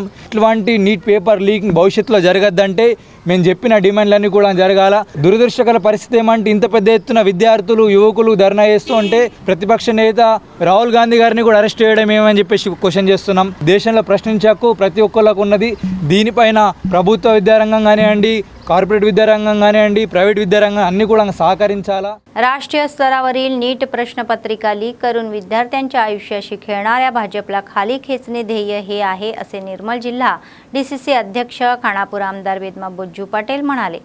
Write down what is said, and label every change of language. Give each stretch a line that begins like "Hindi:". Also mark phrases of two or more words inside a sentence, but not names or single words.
Telugu: ఇటువంటి నీట్ పేపర్ లీక్ భవిష్యత్తులో జరగద్దంటే మేము చెప్పిన డిమాండ్లన్నీ కూడా జరగాల. దురదృష్టకర పరిస్థితి ఏమంటే ఇంత పెద్ద ఎత్తున విద్యార్థులు, యువకులు ధర్నా చేస్తూ ఉంటే ప్రతిపక్ష నేత రాహుల్ గాంధీ గారిని కూడా అరెస్ట్ చేయడం ఏమని చెప్పేసి క్వశ్చన్ చేస్తున్నాం. దేశంలో ప్రశ్నించే హక్కు ప్రతి ఒక్కళ్ళకు ఉన్నది. దీనిపైన ప్రభుత్వ విద్యారంగం కానివ్వండి, కార్పొరేట్ విద్యారంగం కానివ్వండి ప్రైవేట్ విద్యారంగం అన్నీ కూడా సహకరించాల।
Marathi: राष्ट्रीय स्तरावरील नीट प्रश्नपत्रिका लीक करून विद्यार्थ्यांच्या आयुष्याशी खेळणाऱ्या भाजपला खाली खेचणे ध्येय हे आहे असे निर्मल जिल्हा डीसीसी अध्यक्ष खानापूर आमदार वेदमा बोज्जू पटेल म्हणाले।